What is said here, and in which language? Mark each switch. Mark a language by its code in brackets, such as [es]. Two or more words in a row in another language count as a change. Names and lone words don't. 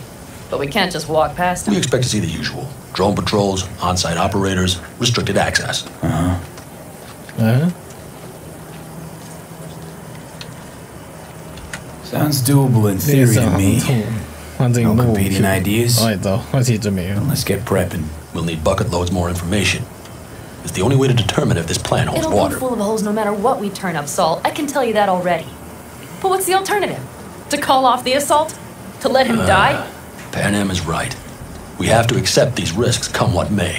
[en] But we can't just walk past them. We expect to see the usual. Drone patrols, on-site operators, restricted access. Sounds doable in theory to me. No competing ideas? [yue] 我哋就開始準備。 [en] Let's get prepping. We'll need bucket loads more information. It's the only way to determine if this plan holds It'll water. be full of holes no matter what we turn up, Saul. I can tell you that already. But what's the alternative? To call off the assault? To let him die? Pan Am is right. We have to accept these risks come what may.